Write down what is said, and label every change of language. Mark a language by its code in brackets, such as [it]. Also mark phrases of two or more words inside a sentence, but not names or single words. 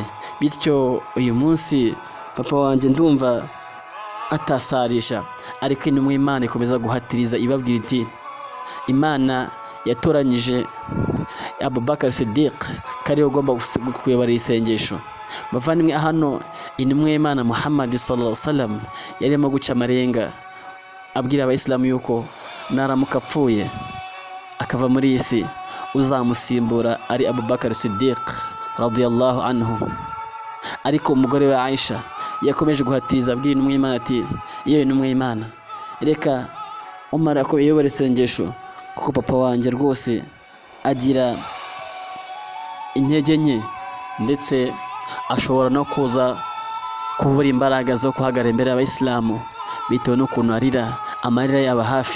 [rw] Bityo uyu munsi papa wanjye ndumva atasarisha. Ariko intumwa y'Imana ikomeza guhatiriza, ibabwira iti, Imana yatoranyije Abu Bakar Siddiq kari ugomba kuyobora isengesho. Bavandimwe, hano intumwa y'Imana [ar] محمد صلى الله عليه وسلم [rw] yarimo guca amarenga abwira abayisilamu yuko naramuka apfuye akava muri iyi si, uzamusimbura ari Abubakar Siddiq [ar] رضي الله عنه. [rw] Ariko umugore we Aisha yakomeje guhatiriza abwira intumwa y'Imana ati, iyo intumwa y'Imana, reka umara ko yobora isengesho, kuko papa wanjye rwose agira intege nke ndetse ashobora no kuza kubura imbaraga zo guhagarara imbere y'abayisilamu bitewe n'ukuntu arira, amarira yaba hafi.